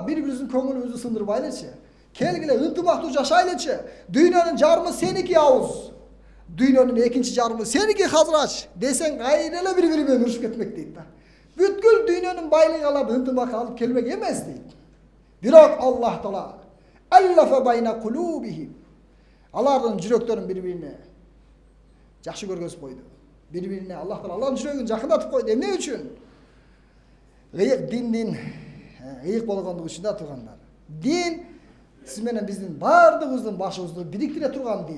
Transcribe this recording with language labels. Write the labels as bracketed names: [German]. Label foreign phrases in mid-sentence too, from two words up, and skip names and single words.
[Kyrgyz] Бири-бирибиздин көңүлүбүздү сындырбайлычы. Келгиле ынтымактуу жашайлычы. Дүйнөнүн жарымы сеники Ауыз. Дүйнөнүн экинчи жарымы сеники Хазрач десең кайра эле бири-бири менен урушуп кетмек дейт да. Бүткүл дүйнөнүн байлыгаларды ынтымакка алып келмек эмес дейт. Бирок Аллах Таала [Arabic] ألف بين قلوبهم. [Kyrgyz] Алардын жүрөктөрүн бири-бирине жакшы көргөзүп койду. Бири-бирине Аллах Таала алардын жүрөгүн жакындатып койду. Эмне үчүн? Ыйык диндин ыйык болгондугу үчүн да туугандар. Дин сиз менен биздин баардыгыбыздын башыбызды бириктире турган дин.